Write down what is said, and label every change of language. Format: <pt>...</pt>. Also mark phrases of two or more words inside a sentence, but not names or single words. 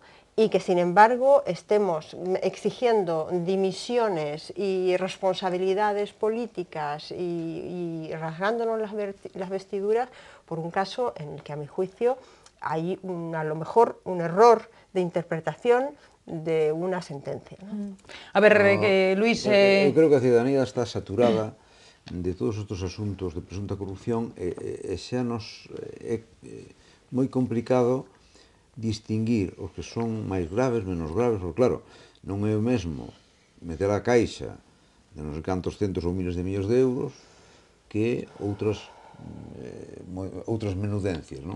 <es>Y que sin embargo estemos exigiendo dimisiones y responsabilidades políticas y rasgándonos las vestiduras por un caso en el que a mi juicio hay a lo mejor un error de interpretación de una sentencia, ¿no?</es> <gl>A ver, Luís... Eu creo que a ciudadanía está saturada de todos estes asuntos de presunta corrupción e xa nos é moi complicado distinguir os que son máis graves, menos graves, porque claro, non é o mesmo meter a caixa de non sei cantos centos ou miles de millóns de euros que outras menudencias, non?</gl>